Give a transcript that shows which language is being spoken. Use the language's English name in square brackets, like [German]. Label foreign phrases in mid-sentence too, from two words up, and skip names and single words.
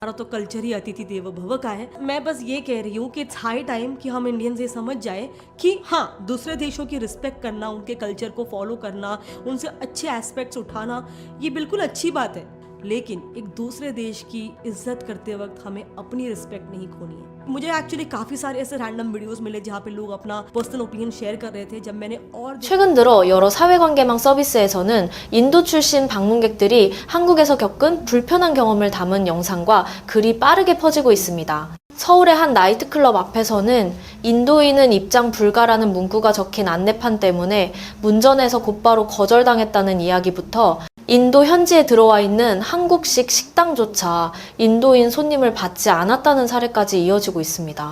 [Hindi] हमारा तो कल्चर ही [Sanskrit] अतिथि देवो भव [Hindi] का है। मैं बस ये कह रही हूँ कि [English] it's high time [Hindi] कि हम इंडियंस ये समझ जाए कि हाँ, दूसरे देशों की रिस्पेक्ट करना, उनके कल्चर को फॉलो करना, उनसे अच्छे एस्पेक्ट्स उठाना, ये बिल्कुल अच्छी बात है, लेकिन एक दूसरे देश की इज्जत करते वक्त हमें अपनी रिस्पेक्ट नहीं खोनी है। मुझे एक्चुअली काफी सारे ऐसे [English] random videos [Hindi] मिले जहाँ पे लोग अपना [English] personal opinion share [Hindi] कर रहे थे। जब मैंने और [Korean] 최근 들어 여러 사회관계망 서비스에서는 인도 출신 방문객들이 한국에서 겪은 불편한 경험을 담은 영상과 글이 빠르게 퍼지고 있습니다. 서울의 한 나이트클럽 앞에서는 인도인은 입장 불가라는 문구가 적힌 안내판 때문에 문전에서 곧바로 거절당했다는 이야기부터 인도 현지에 들어와 있는 한국식 식당조차 인도인 손님을 받지 않았다는 사례까지 이어지고 있습니다.